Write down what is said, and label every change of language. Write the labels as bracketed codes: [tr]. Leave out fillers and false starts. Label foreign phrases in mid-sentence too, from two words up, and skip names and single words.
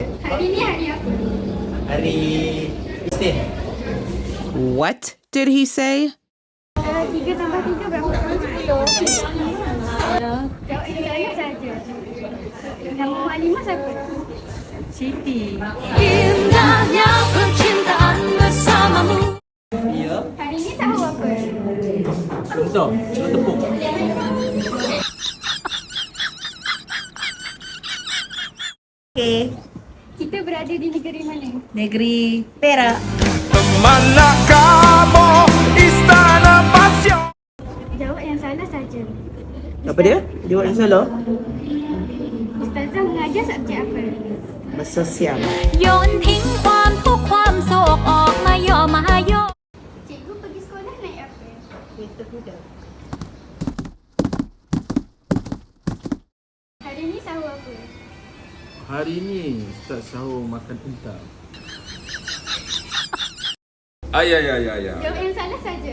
[ms] Hari ni hari apa? Hari Isnin. [en] What did he say? [ms] 3 tambah 3 berapa? 10. Jawab yang saya saja. Nama Halimah siapa? Siti. Indahnya percintaan bersamamu. Ya. Hari ni sahur apa? Betul. Tepuk. Okey. Kita berada di negeri mana? Negeri Perak. Jawab yang salah saja. Apa dia? Jawab yang salah. Ustazah mengajar subjek apa? Bahasa Siam. [th] โยนทิ้งความทุกข์ความโศกออกมาย่อมาโยก [ms] Cikgu pergi sekolah naik apa? Kereta kuda. Hari ni sahur apa? Hari ni Ustaz sahur makan unta. Ya. Jawab yang salah saja.